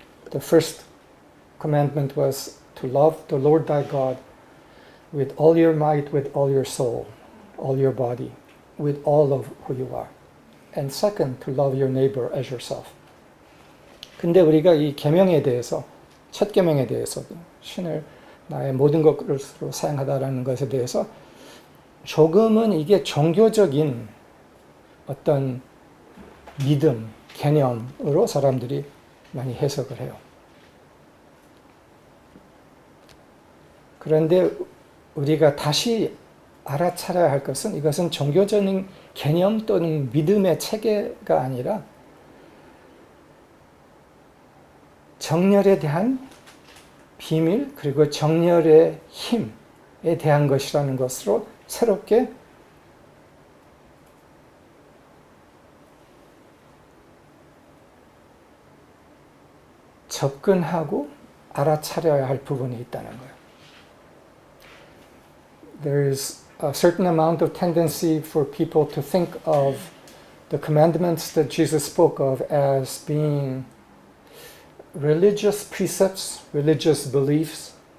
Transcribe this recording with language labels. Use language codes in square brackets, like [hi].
[en] The first commandment was to love the Lord thy God with all your might, with all your soul, all your body, with all of who you are. And second, to love your neighbor as yourself. [ko] 근데 우리가 이 계명에 대해서, 첫 계명에 대해서 신을 나의 모든 것으로 사랑하다라는 것에 대해서 조금은 이게 종교적인 어떤 믿음, 개념으로 사람들이 많이 해석을 해요. 그런데 우리가 다시 알아차려야 할 것은 이것은 종교적인 개념 또는 믿음의 체계가 아니라 정렬에 대한 비밀 그리고 정렬의 힘에 대한 것이라는 것으로 새롭게 접근하고 알아차려야 할 부분이 있다는 거예요. [en] There is a certain amount of tendency for people to think of the commandments that Jesus spoke of as being religious precepts, religious beliefs.